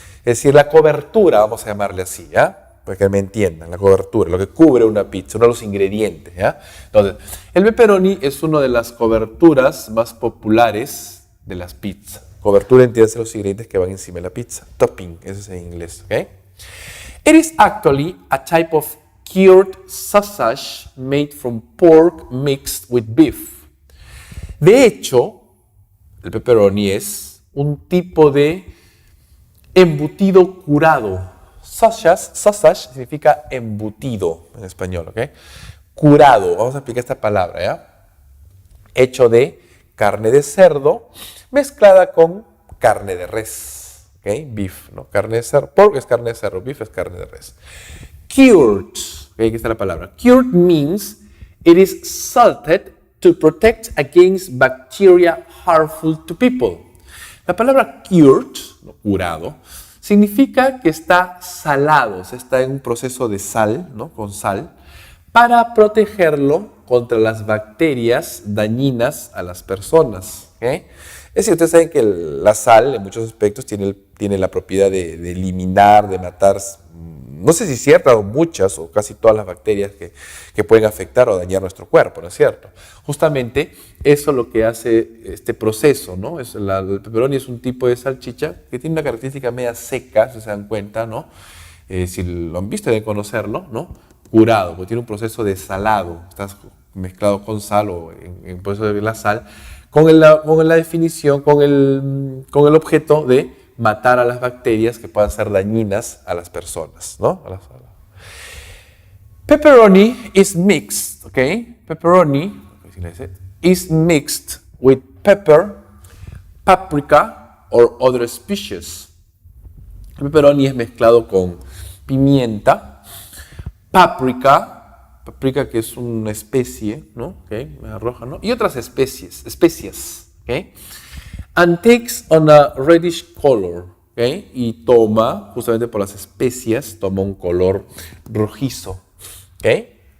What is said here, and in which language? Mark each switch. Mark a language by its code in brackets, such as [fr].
[es] Es decir, la cobertura, vamos a llamarle así, ¿ya? Para que me entiendan, la cobertura, lo que cubre una pizza, uno de los ingredientes, ¿ya? Entonces, el pepperoni es una de las coberturas más populares de las pizzas. Cobertura entiende los ingredientes que van encima de la pizza. Topping, eso es en inglés, ¿ok? [en] It is actually a type of cured sausage made from pork mixed with beef. [es] De hecho, el pepperoni es un tipo de embutido curado. Sausage significa embutido en español, ¿ok? Curado, vamos a explicar esta palabra, ¿ya? Hecho de carne de cerdo mezclada con carne de res, ¿ok? Beef, ¿no? Carne de cerdo, pork es carne de cerdo, beef es carne de res. Cured, ¿ok? Aquí está la palabra. [en] Cured means it is salted to protect against bacteria harmful to people. [es] La palabra cured, curado, significa que está salado, o sea, está en un proceso de sal, ¿no? Con sal, para protegerlo contra las bacterias dañinas a las personas. ¿Okay? Es decir, ustedes saben que la sal en muchos aspectos tiene la propiedad de eliminar, de matar, no sé si ciertas o muchas o casi todas las bacterias que pueden afectar o dañar nuestro cuerpo, ¿no es cierto? Justamente eso es lo que hace este proceso, ¿no? El pepperoni es un tipo de salchicha que tiene una característica media seca, si se dan cuenta, ¿no? Si lo han visto deben conocerlo, ¿no? Curado, porque tiene un proceso de salado, está mezclado con sal o en proceso de la sal, con la definición, con el objeto de matar a las bacterias que puedan ser dañinas a las personas, ¿no? [en] Pepperoni is mixed, ¿ok? Pepperoni is mixed with pepper, paprika, or other species. [es] El pepperoni es mezclado con pimienta, paprika que es una especie, ¿no? Okay, roja, ¿no? Y otras especias, ¿okay? [en] And takes on a reddish color, [es] ¿okay? Y toma, justamente por las especias, toma un color rojizo, ¿okay?